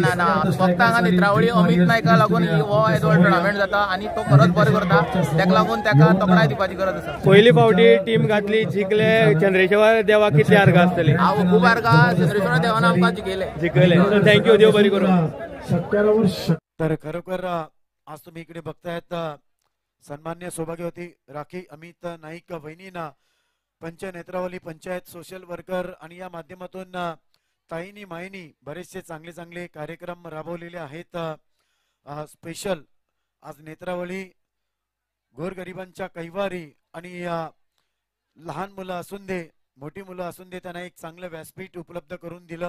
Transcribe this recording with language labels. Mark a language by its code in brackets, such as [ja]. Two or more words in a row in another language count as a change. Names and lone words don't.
[kok] ना फक्त हांगा नेत्रावळी अमित नायका लागून हो येदो टोर्नामेंट जाता आनी तो खरोच बरें करता. ताका लागून ताका तोखणाय दिवपाची गरज आसा. पहिली फावटी टीम घातली, जिंकले. चंद्रेश्वर देवाक कितली अर्घ आसतली? हांव खूब अर्घा चंद्रेश्वर देवान आमकां जिखयले. थँक्यू, देव बरी करूं. [mr] तर खरोखर आज तुम्ही इकडे बघतायत सन्मान्य सौभाग्यवती राखी अमित नाईक वहिनींना पंच नेत्रावली पंचायत [en] social worker [mr] आणि या माध्यमातून ताईनी माईनी बरेचसे चांगले चांगले कार्यक्रम राबवलेले आहेत. स्पेशल आज नेत्रावली गोरगरिबांच्या कैवारी आणि लहान मुलं असून दे मोठी मुलं असून दे त्यांना एक चांगलं व्यासपीठ उपलब्ध करून दिलं.